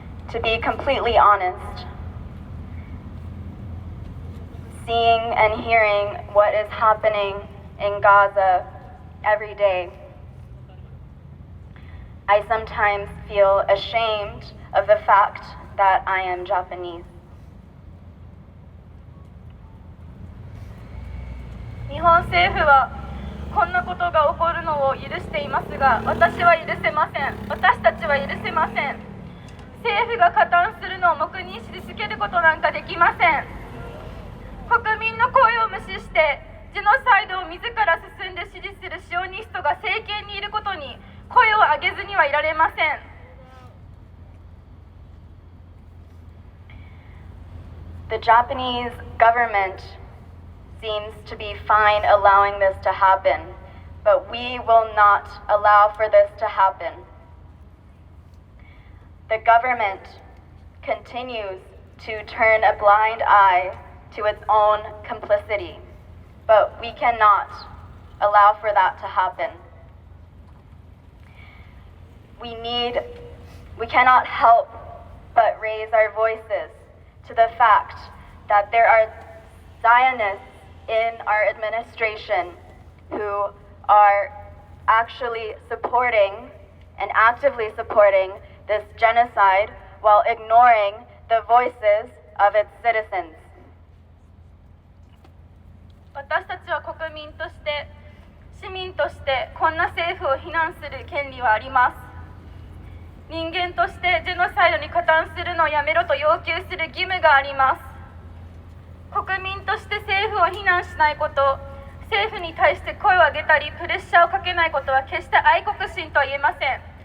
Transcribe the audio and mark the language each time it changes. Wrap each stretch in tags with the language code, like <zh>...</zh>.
<en>To be completely honest, seeing and hearing what is happening in Gaza every day, I sometimes feel ashamed of the fact that I am Japanese.</en> <ja>日本政府はこんなことが起こるのを許していますが、私は許せません。私たちは許せません。政府が加担するのを黙認し続けることなんかできません。国民の声を無視してジェノサイドを自ら進んで支持するシオニストが政権にいることに声を上げずにはいられません。</ja> <en>The Japanese government seems to be fine allowing this to happen, but we will not allow for this to happen. The government continues to turn a blind eye to its own complicity, but we cannot allow for that to happen. We cannot help but raise our voices to the fact that there are Zionists in our administration who are actually supporting and actively supporting this genocide while ignoring the voices of its citizens.</en> <ja>私たちは国民として市民としてこんな政府を非難する権利はあります。人間としてジェノサイドに加担するのをやめろと要求する義務があります。国民として政府を非難しないこと、政府に対して声を上げたりプレッシャーをかけないことは決して愛国心とは言えません。</ja>